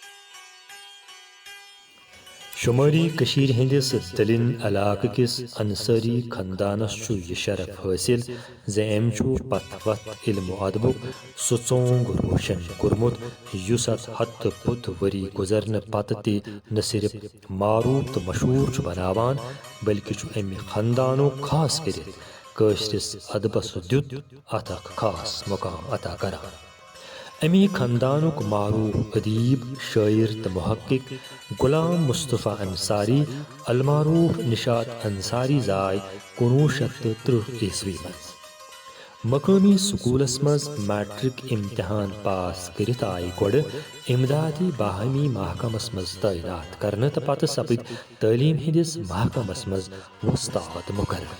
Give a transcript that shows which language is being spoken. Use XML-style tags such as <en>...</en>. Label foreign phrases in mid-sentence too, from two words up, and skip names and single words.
<ks>شمٲلی کشیر ہندس دلن علاقہ کس انصاری خاندانس چھُ یہ شرف حاصل زِ أمۍ چھُ پتھ وتھ علم و ادبُک سُہ ژونگ روشن کوٚرمُت یُس اتھ 100 ؤری گُزرنہٕ پتہٕ تہِ نہ صرف معروف تہٕ مشہوٗر چھُ بناوان بلکہ چھُ امہِ خاندانُک خاص کٔرِتھ کٲشرِس ادبس دیُت اتھ اکھ خاص مقام عطا کران. امی خاندانُک معروف ادیب, شاعر تہٕ محقق غلام مصطفیٰ انصاری المعروف نشاط انصاری زاے 1930 عیسوی منٛز. مقٲمی سکوٗلس منٛز میٹرک امتحان پاس کٔرِتھ آیہِ گۄڈٕ امدادی باہمی محکمس منٛز تعینات کرنہٕ تہٕ پتہٕ سپٕدۍ تعلیٖم ہٕنٛدِس محکمس منٛز وۄستاد مُقرر.</ks>